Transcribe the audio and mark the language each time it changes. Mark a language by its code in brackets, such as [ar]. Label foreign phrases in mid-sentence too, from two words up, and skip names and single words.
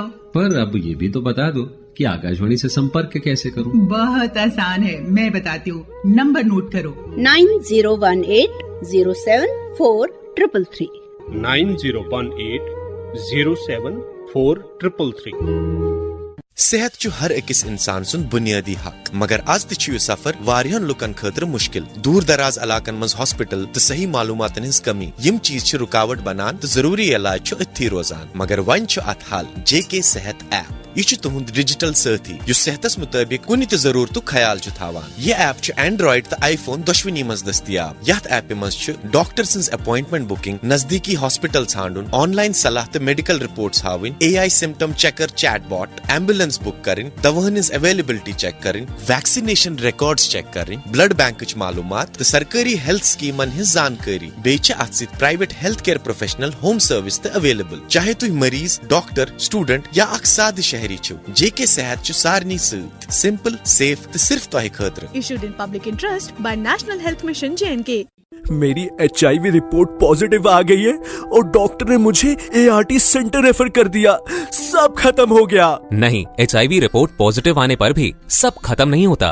[hi] पर अब ये भी तो बता दो कि आकाशवाणी से संपर्क कैसे करूं? बहुत आसान है, मैं बताती हूँ। नंबर नोट करो, 9018074333। 9018074333। [ks] सेहत छु हर अकिस इंसान सुन बुनियादी हक, मगर आज तु सफर वारियन लुकन खतर मुश्किल। दूर दराज इलाकन मज हॉस्पिटल तो सही मालूमातन हिंस कमी, यम चीज छु रुकावट बनान तो जरूरी इलाज छु अथी रोजान। मगर वन छु अत हल, JK सेहत ऐप। यह छु तुहुंद डिजिटल साथी यु सेहतस मुताबिक कुनि त जरूरतु ख्याल छु थावान। यह ऐप छु एंड्रॉइड तो आईफोन दोशवनी मज दस्तियाब। यथ ऐप मज छु डॉक्टर सिंस [en] appointment booking, [ks] नजदीकी हॉस्पिटल छांडुन, ऑनलाइन सलाह तो [en] medical reports [ks] हाविन, AI [en] symptom checker chatbot, [ks] एम्बुलेंस बुक करें, दवाहन अवेलेबिलिटी चेक करें, [en] vaccination records [ks] चेक करें, [en] blood bank [ks] मालूमात तो सरकारी हेल्थ स्कीमन हिंस जानकारी। बेच अत सित [en] private health care professional home service [ks] तो अवेलेबल। चाहे तुम मरीज, डॉक्टर, स्टूडेंट या अख साद शहरी छो, JK सेहत छु सारनी सत [en] simple, safe [ks] तो सिर्फ तोहे खतर। [en] Issued in public interest by National Health Mission JNK. [hi] मेरी HIV रिपोर्ट पॉजिटिव आ गई है और डॉक्टर ने मुझे ART सेंटर रेफर कर दिया। सब खत्म हो गया। नहीं, HIV रिपोर्ट पॉजिटिव आने पर भी सब खत्म नहीं होता।